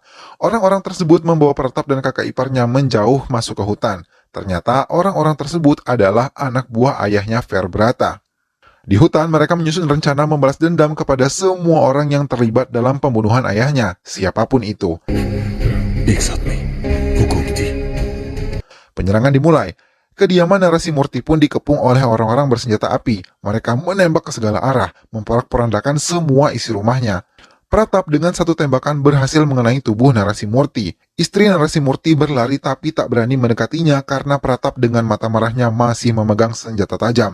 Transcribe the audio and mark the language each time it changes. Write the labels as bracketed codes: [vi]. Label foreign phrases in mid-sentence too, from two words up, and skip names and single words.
[id] Orang-orang tersebut membawa Pratap dan kakak iparnya menjauh masuk ke hutan. Ternyata orang-orang tersebut adalah anak buah ayahnya Verbrata. Di hutan mereka menyusun rencana membalas dendam kepada semua orang yang terlibat dalam pembunuhan ayahnya, siapapun itu. [hi] एक साथ में हुकूम थी। [id] Penyerangan dimulai. Kediaman Narasimurti pun dikepung oleh orang-orang bersenjata api. Mereka menembak ke segala arah, memporak-porandakan semua isi rumahnya. Pratap dengan satu tembakan berhasil mengenai tubuh Narasimurti. Istri Narasimurti berlari tapi tak berani mendekatinya karena Pratap dengan mata merahnya masih memegang senjata tajam.